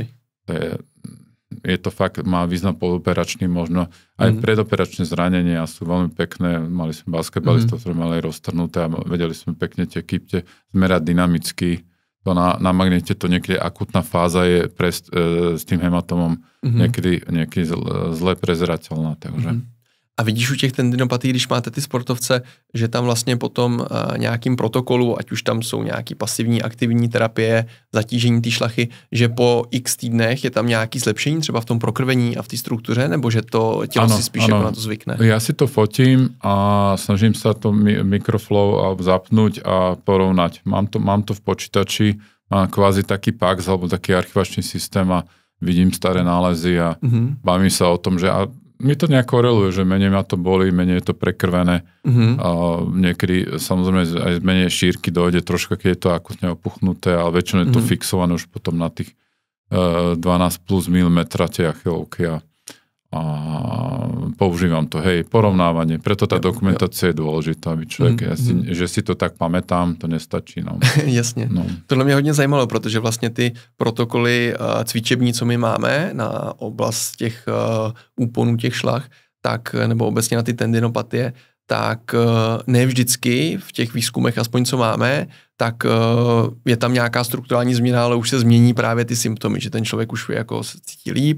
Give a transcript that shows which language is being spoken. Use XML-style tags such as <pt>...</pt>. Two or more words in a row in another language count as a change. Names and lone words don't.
<sk>Je to fakt, má význam podoperačný, možno aj predoperačné zranenia sú veľmi pekné. Mali sme basketbalistov, ktorí mali roztrhnuté a vedeli sme pekne tie kypte zmerať dynamicky. To na magnete to niekedy akutná fáza je s tým hematomom niekedy zle prezerateľná. Takže.</sk> <cs>A vidíš u těch tendinopatí, když máte ty sportovce, že tam vlastně potom nějakým protokolu, ať už tam jsou nějaký pasivní, aktivní terapie, zatížení té šlachy, že po x týdnech je tam nějaký zlepšení třeba v tom prokrvení a v té struktuře, nebo že to tělo si spíš jako na to zvykne?</cs> <sk>Ja si to fotím a snažím sa to mikroflow zapnúť a porovnať. Mám to v počítači, mám kvázi taký PAX alebo taký archivačný systém a vidím staré nálezy a bavím sa o tom, že mi to nejak koreluje, že menej ma to boli, menej je to prekrvené. A niekedy samozrejme aj z menej šírky dojde troška, keď je to akutne opuchnuté, ale väčšinou je to fixované už potom na tých 12 plus milimetra tie achilovky a používam to, porovnávanie. Preto tá dokumentácia je dôležitá, aby člověk, že si to tak pamätám, to nestačí. No.</sk> <cs>Jasně. No. Tohle mě hodně zajímalo, protože vlastně ty protokoly cvičební, co my máme na oblast těch úponů těch šlach, tak, nebo obecně na ty tendinopatie, tak ne vždycky v těch výzkumech, aspoň co máme, tak je tam nějaká strukturální změna, ale už se změní právě ty symptomy, že ten člověk už jako se cítí líp,</cs>